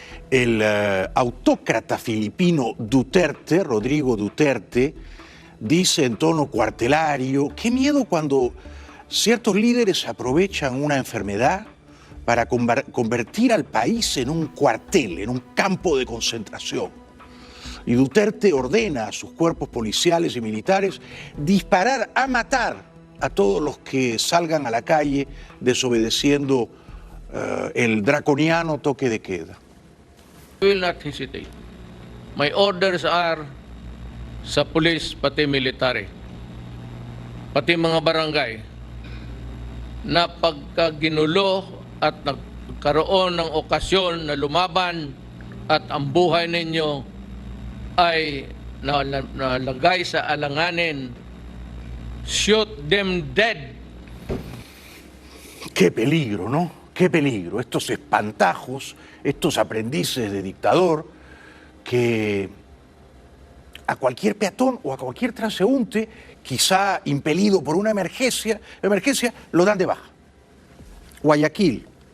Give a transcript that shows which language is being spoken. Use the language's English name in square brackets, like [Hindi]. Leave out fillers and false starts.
[Spanish] El autócrata filipino Duterte, Rodrigo Duterte, dice en tono cuartelario: qué miedo cuando ciertos líderes aprovechan una enfermedad para convertir al país en un cuartel, en un campo de concentración. Y Duterte ordena a sus cuerpos policiales y militares disparar a matar a todos los que salgan a la calle desobedeciendo el draconiano toque de queda. [English] Will not hesitate. My orders are [Filipino] sa police pati military, pati mga barangay, na pagka ginulo at nagkaroon ng okasyon na lumaban at ang buhay ninyo ay nalagay sa alanganin, [English] shoot them dead. [Spanish] Qué peligro, ¿no? Qué peligro. Estos espantajos, estos aprendices de dictador que a cualquier peatón o a cualquier transeúnte, quizá impelido por una emergencia, lo dan de baja. Guayaquil.